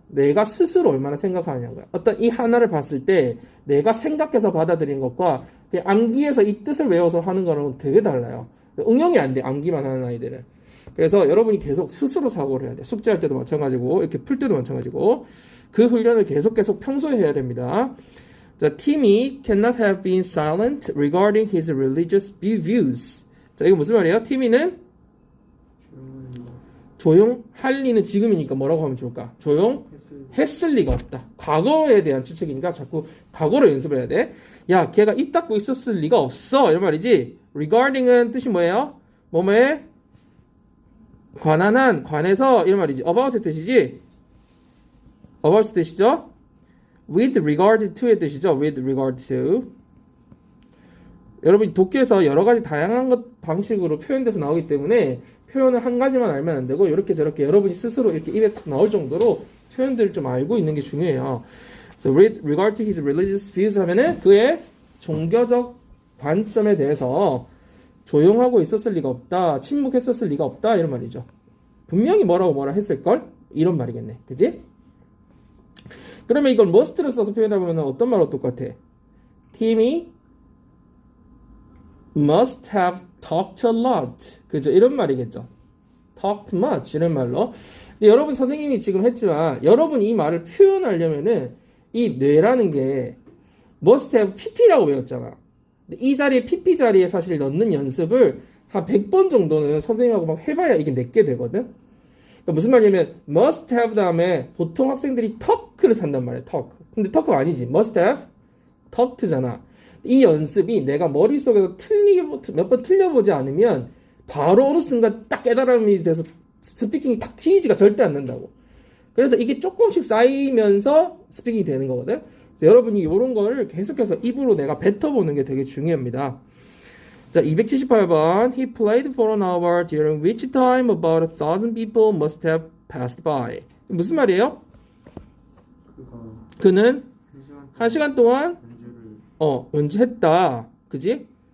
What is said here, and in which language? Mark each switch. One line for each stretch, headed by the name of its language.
Korean: 내가 스스로 얼마나 생각하느냐는 거야. 어떤 이 하나를 봤을 때 내가 생각해서 받아들이는 것과 그냥 암기해서 이 뜻을 외워서 하는 거는 되게 달라요. 응용이 안 돼. 암기만 하는 아이들은. 그래서 여러분이 계속 스스로 사고를 해야 돼. 숙제할 때도 마찬가지고 이렇게 풀 때도 마찬가지고 그 훈련을 계속 평소에 해야 됩니다.
English: 자, Timmy cannot have been silent regarding his religious views.
Korean: 자, 이거 무슨 말이에요? 티미는 조용할 리는 지금이니까 뭐라고 하면 좋을까? 조용했을 리가 없다. 과거에 대한 추측이니까 자꾸 과거로 연습을 해야 돼. 야, 걔가 입 닫고 있었을 리가 없어. 이런 말이지. regarding은 뜻이 뭐예요? 뭐뭐에 관해서 이런 말이지. about의 뜻이지. about의 뜻이죠. with regard to의 뜻이죠.
English: with regard to.
Korean: 여러분이 독해에서 여러 가지 다양한 방식으로 표현돼서 나오기 때문에 표현을 한 가지만 알면 안 되고 이렇게 저렇게 여러분이 스스로 이렇게 입에 탁 나올 정도로 표현들을 좀 알고 있는 게 중요해요.
English: So with regard to his religious views
Korean: 하면은 그의 종교적 관점에 대해서 조용하고 있었을 리가 없다, 침묵했었을 리가 없다 이런 말이죠. 분명히 뭐라 했을걸? 이런 말이겠네. 그지? 그러면 이걸 must를 써서 표현하면 어떤 말로 똑같아?
English: Timmy must have talked a lot.
Korean: 그죠? 이런 말이겠죠.
English: talked much
Korean: 이런 말로. 근데 여러분 선생님이 지금 했지만 여러분이 이 말을 표현하려면은 이 뇌라는 게
English: must have pp
Korean: 라고 배웠잖아. 근데 이 자리에 pp 자리에 사실 넣는 연습을 한 100번 정도는 선생님하고 막 해봐야 이게 내게 되거든. 그러니까 무슨 말이냐면
English: must have
Korean: 다음에 보통 학생들이 talk를 산단 말이야.
English: talk.
Korean: 근데 talk가 아니지.
English: must have talked잖아.
Korean: 이 연습이 내가 머릿속에서 몇 번 틀려보지 않으면 바로 어느 순간 딱 깨달음이 돼서 스피킹이 딱 튀지가 절대 않는다고. 그래서 이게 조금씩 쌓이면서 스피킹이 되는 거거든. 그래서 여러분이 이런 거를 계속해서 입으로 내가 뱉어보는 게 되게 중요합니다. 자, 278번.
English: He played for an hour during which time about 1,000 people must have passed by.
Korean: 무슨 말이에요? 그는 1시간 동안 연주했다. 그지?